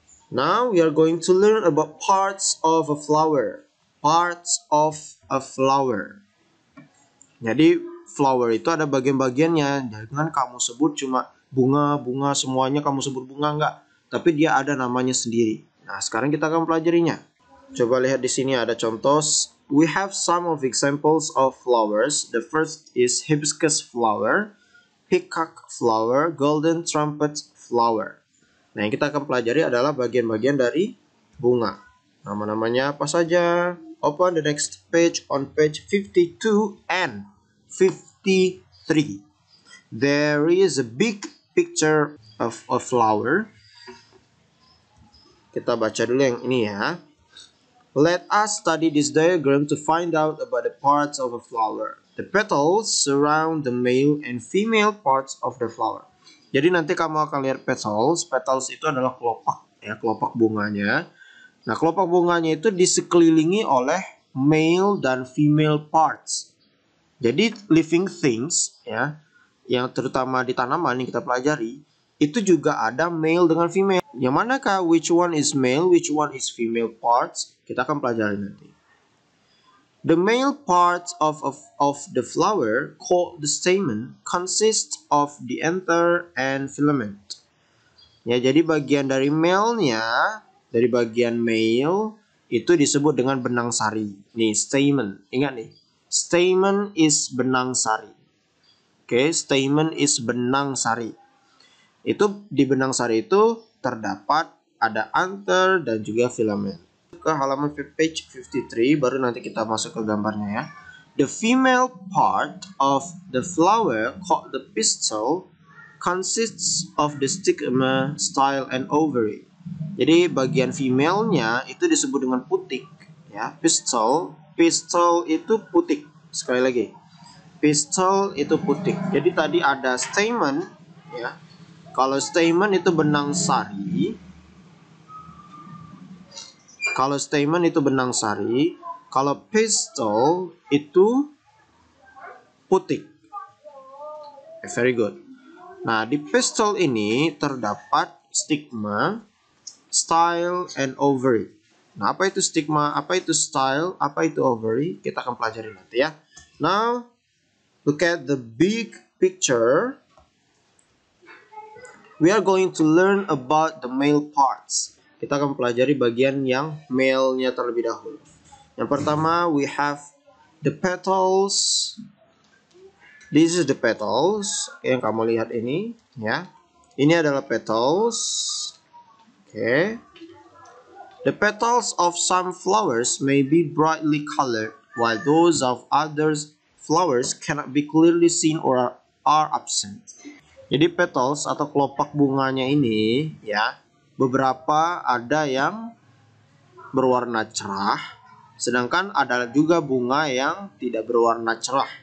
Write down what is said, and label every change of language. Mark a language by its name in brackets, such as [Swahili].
[English] Now we are going to learn about parts of a flower. Parts of a flower. [Indonesian] Jadi flower itu ada bagian-bagiannya. Jangan kamu sebut cuma bunga-bunga semuanya kamu sebut bunga, enggak. Tapi dia ada namanya sendiri. Nah, sekarang kita akan pelajarinya. Coba lihat di sini ada contoh. [English] We have some of examples of flowers. The first is hibiscus flower, peacock flower, golden trumpet flower. [Indonesian] Nah, yang kita akan pelajari adalah bagian-bagian dari bunga. Nama-namanya apa saja? [English] Open the next page on page 52 and 53. There is a big picture of a flower. [Indonesian] Kita baca dulu yang ini ya. [English] Let us study this diagram to find out about the parts of a flower. The petals surround the male and female parts of the flower. [Indonesian] Jadi nanti kamu akan lihat petals. Petals itu adalah kelopak, ya, kelopak bunganya. Nah, kelopak bunganya itu disekelilingi oleh male dan female parts. Jadi living things, ya, yang terutama di tanaman yang kita pelajari, itu juga ada male dengan female. Yang manakah [English] which one is male, which one is female parts? [Indonesian] Kita akan pelajari nanti. [English] The male parts of the flower, called the stamen, consists of the anther and filament. [Indonesian] Ya, jadi bagian dari male-nya, dari bagian male itu disebut dengan benang sari. Nih, stamen. Ingat nih. [English] Stamen is [Indonesian] benang sari. Oke, [English] stamen is [Indonesian] benang sari. Itu di benang sari itu terdapat ada anther dan juga filament. Ke halaman page 53 baru nanti kita masuk ke gambarnya ya. [English] The female part of the flower called the pistil consists of the stigma, style, and ovary. [Indonesian] Jadi bagian female-nya itu disebut dengan putik ya. Pistil itu putik. Sekali lagi. Pistil itu putik. Jadi tadi ada stamen ya. Kalau stamen itu benang sari. Kalau stamen itu benang sari. Kalau pistil itu putik. [English] Very good. [Indonesian] Nah, di pistil ini terdapat stigma, style, and ovary. Nah, apa itu stigma, apa itu style, apa itu ovary? Kita akan pelajari nanti ya. [English] Now, look at the big picture. We are going to learn about the male parts. [Indonesian] Kita akan pelajari bagian yang male-nya terlebih dahulu. Yang pertama, [English] we have the petals. This is the petals. [Indonesian] Yang kamu lihat ini, ya. Ini adalah petals. Okay. [English] The petals of some flowers may be brightly colored, while those of others flowers cannot be clearly seen or are absent. [Indonesian] Jadi petals atau kelopak bunganya ini ya, beberapa ada yang berwarna cerah, Sedangkan ada juga bunga yang tidak berwarna cerah.